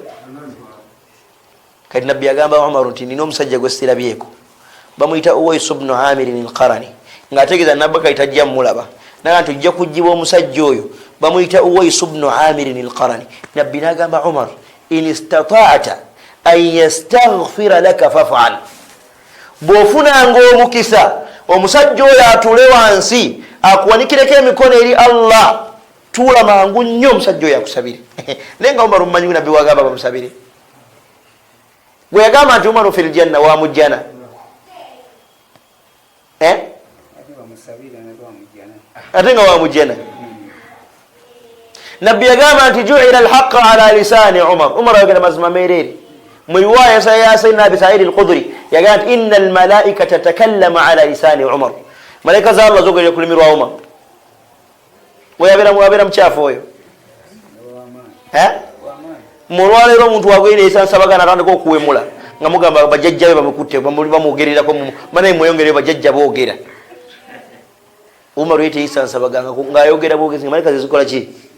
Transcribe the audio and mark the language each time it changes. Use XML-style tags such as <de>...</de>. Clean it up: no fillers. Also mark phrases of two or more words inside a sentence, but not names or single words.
<lg>Kati Nabbi yagamba Umar nti nina omusajja gwe sirabyeko bamuyita Uwais ibn Amir al-Qarani ng'ategeeza Nabbi kati tajja mulaba naga nti ojja kujjibwa omusajja oyo bamuyita Uwais ibn Amir al-Qarani. Nabbi n'agamba Umar</lg> <ar>إن استطعت أن يستغفر لك فافعل</ar> <lg>bw'ofunanga omukisa omusajja oyo atuule wansi akuwanikireko emikono eri Allah tuula mangu nnyo omusajja oyo akusabire. Naye nga Umar mumanyi Nabbi wagamba bamusabire gwe yagamba nti Umar</lg> <ar>في الجنة</ar> <lg>wa mujjana ate nga wa mujjana. Nabbi yagamba nti</lg> <ar>جعل الحق على لسان عمر</ar> <lg>yagamba mazima mereri mu riwaya ya Sayyidina Abi Sa'id al-Khudri yagamba nti</lg> <ar>إن الملائكة تكلم على لسان عمر</ar> <lg>malaika za Allah zogerera ku lulimi lwa Umar. Wabera mukyafu oyo mulwaleero omuntu wagwire esansabagana atandika okuwemula nga mugamba bajjajja be bamukutte bamugererako manaye mweyongereyo bajjajja boogera. Umar yete esansabaganga ng'ayogera boogezi nga malaika zezikola ki?</lg>